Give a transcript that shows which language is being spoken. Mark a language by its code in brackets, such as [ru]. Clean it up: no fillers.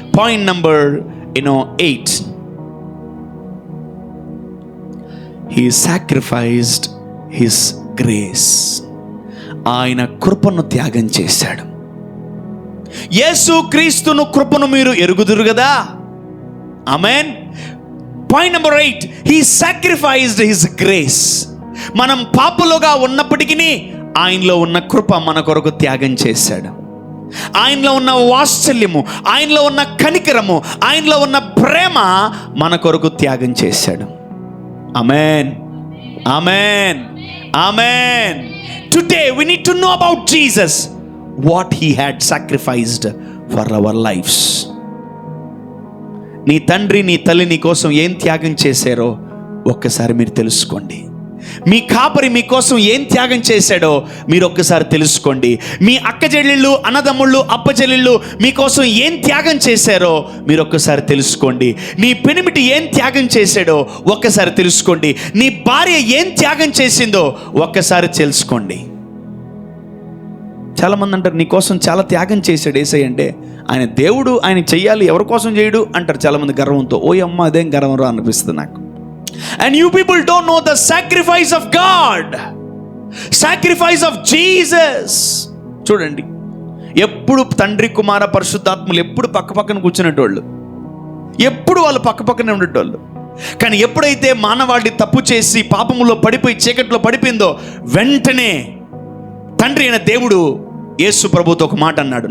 [en] Point number 8, he sacrificed his grace. [te] ఆయన కృపను త్యాగం చేశాడు. యేసు క్రీస్తును కృపను మీరు ఎరుగుదురు కదా. ఆమేన్. [en] Point number 8, he sacrificed his grace. [te] మనం పాపులుగా ఉన్నప్పటికీ ఆయనలో ఉన్న కృప మన కొరకు త్యాగం చేశాడు. ఆయనలో ఉన్న వాత్సల్యము, ఆయనలో ఉన్న కనికరము, ఆయనలో ఉన్న ప్రేమ మన కొరకు త్యాగం చేశాడు. ఆమేన్. ఆమేన్. ఆమేన్. [en] Today we need to know about Jesus, what he had sacrificed for our lives. [te] నీ తండ్రి, నీ తల్లి నీ కోసం ఏం త్యాగం చేశారో ఒక్కసారి మీరు తెలుసుకోండి. మీ కాపరి మీకోసం ఏం త్యాగం చేశాడో మీరు ఒక్కసారి తెలుసుకోండి. మీ అక్క చెల్లెళ్ళు, అన్నదమ్ముళ్ళు, అప్ప చెల్లెళ్ళు మీకోసం ఏం త్యాగం చేశారో మీరు ఒక్కసారి తెలుసుకోండి. నీ పెనిమిటి ఏం త్యాగం చేశాడో ఒక్కసారి తెలుసుకోండి. నీ భార్య ఏం త్యాగం చేసిందో ఒక్కసారి తెలుసుకోండి. చాలామంది అంటారు నీ కోసం చాలా త్యాగం చేశాడు యేసయ్య అంటే. ఆయన దేవుడు, ఆయన చెయ్యాలి, ఎవరి కోసం చేయడు అంటారు చాలామంది గర్వంతో. ఓ అమ్మ, అదేం గర్వం రా అనిపిస్తుంది నాకు. [en] And you people don't know the sacrifice of God, sacrifice of Jesus. [te] చూడండి, ఎప్పుడు తండ్రి, కుమార, పరిశుద్ధాత్మలు ఎప్పుడు పక్కపక్కన కూర్చునేటోళ్ళు, ఎప్పుడు వాళ్ళు పక్కపక్కనే ఉండేటోళ్ళు. కానీ ఎప్పుడైతే మానవాళి తప్పు చేసి పాపములో పడిపోయి చీకట్లో పడిపోయిందో వెంటనే తండ్రి అయిన దేవుడు యేసు ప్రభుతో ఒక మాట అన్నాడు.